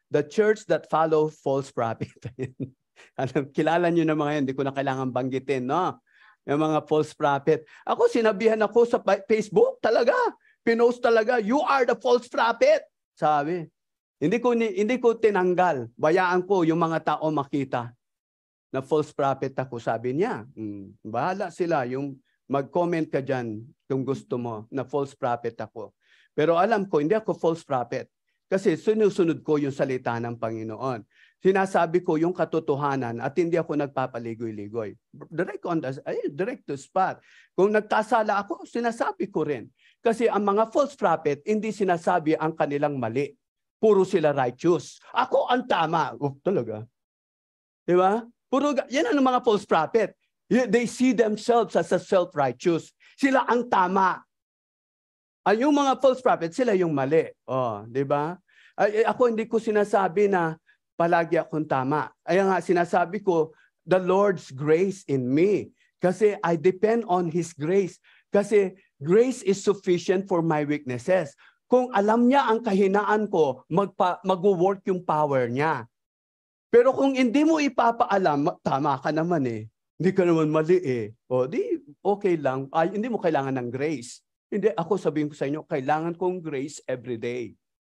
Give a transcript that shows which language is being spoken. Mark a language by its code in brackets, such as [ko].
[en] The church that follow false prophet. [tl] Kilala nyo na mga yan. Hindi ko na kailangan banggitin, no? Yung mga false prophet. Ako, sinabihan ako sa Facebook. Talaga. Pinost talaga. [en] You are the false prophet. [tl] Sabi. Hindi ko tinanggal. Bayaan ko yung mga tao makita na false prophet ako. Sabi niya, bahala sila. Yung mag-comment ka dyan kung gusto mo na false prophet ako. Pero alam ko, hindi ako false prophet. Kasi sinusunod ko yung salita ng Panginoon. Sinasabi ko yung katotohanan at hindi ako nagpapaligoy-ligoy. [en] Direct to spot. [tl] Kung nagkasala ako, sinasabi ko rin. Kasi ang mga false prophet, hindi sinasabi ang kanilang mali. Puro sila righteous. Ako ang tama. Talaga. Di ba? Yan ang mga false prophet. [en] They see themselves as a self-righteous. [tl] Sila ang tama. Yung mga false prophets, sila yung mali. Di ba? Ako hindi ko sinasabi na palagi akong tama. Kaya nga sinasabi ko, [en] the Lord's grace in me. Kasi I depend on His grace. Kasi grace is sufficient for my weaknesses. [tl] Kung alam niya ang kahinaan ko, mag-work yung power niya. Pero kung hindi mo ipapaalam, tama ka naman Hindi ka naman mali di okay lang. Hindi mo kailangan ng grace. Hindi, ako sabihin ko sa inyo, kailangan kong grace [en] every day.